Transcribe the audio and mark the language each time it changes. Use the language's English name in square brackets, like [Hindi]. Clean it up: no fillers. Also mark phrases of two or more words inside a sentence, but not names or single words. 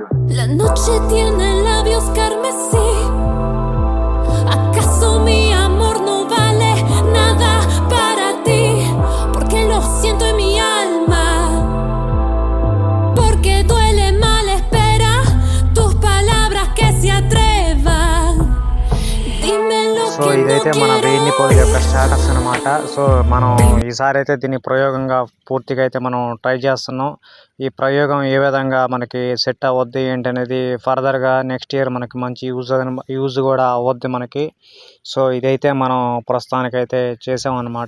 [Spanish] La noche tiene labios carmesí. ¿Acaso mi amor no vale nada para ti? Porque lo siento en mi alma. Porque duele mal espera tus palabras que se atrevan. Dime lo [Telugu] సో [Spanish] que no [Telugu] ఇదైతే మన వేడిని పొడి [Spanish] quiero. [Telugu] యొక్క స్టేటస్ అనమాట. సో మనం ఈసారి అయితే దీన్ని ప్రయోగంగా పూర్తిగా అయితే మనం ట్రై చేస్తున్నాం. ఈ ప్రయోగం ఏ విధంగా మనకి సెట్ అవ్వద్ది ఏంటి అనేది ఫర్దర్గా [English] next year [Telugu] మనకి మంచి యూజ్ కూడా అవ్వద్ది మనకి. సో ఇదైతే మనం ప్రస్తుతానికైతే చేసామన్నమాట.